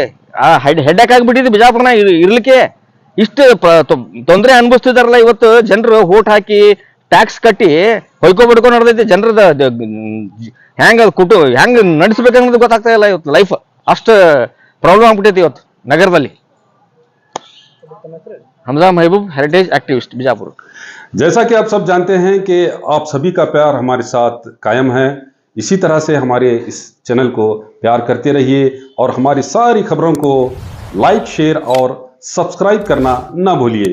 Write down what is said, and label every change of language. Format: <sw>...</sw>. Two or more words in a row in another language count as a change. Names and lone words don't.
<kn>ಹೆಡ್ಡಾಕ್ ಆಗಿಬಿಟ್ಟಿದೆ ಬಿಜಾಪುರನ ಇರ್ಲಿಕ್ಕೆ. ಇಷ್ಟು ತೊಂದರೆ ಅನುಭವಿಸ್ತಿದಾರಲ್ಲ ಇವತ್ತು ಜನರು. ವೋಟ್ ಹಾಕಿ ಟ್ಯಾಕ್ಸ್ ಕಟ್ಟಿ ಹೊಯ್ಕೊಬಿಡ್ಕೊಂಡು ನಡೆದೈತಿ ಜನರದ. ಹೆಂಗ್ ನಡೆಸ್ಬೇಕನ್ನೋದು ಗೊತ್ತಾಗ್ತಾ ಇಲ್ಲ ಇವತ್ತು ಲೈಫ್. ಅಷ್ಟು ಪ್ರಾಬ್ಲಮ್ ಆಗ್ಬಿಟ್ಟೈತಿ ಇವತ್ತು ನಗರದಲ್ಲಿ.</kn> <hi>हमजा महबूब, हेरिटेज एक्टिविस्ट, बीजापुर। जैसा कि आप सब जानते हैं कि आप सभी का प्यार हमारे साथ कायम है। इसी तरह से हमारे इस चैनल को प्यार करते रहिए और हमारी सारी खबरों को लाइक, शेयर और सब्सक्राइब करना ना भूलिए।</hi>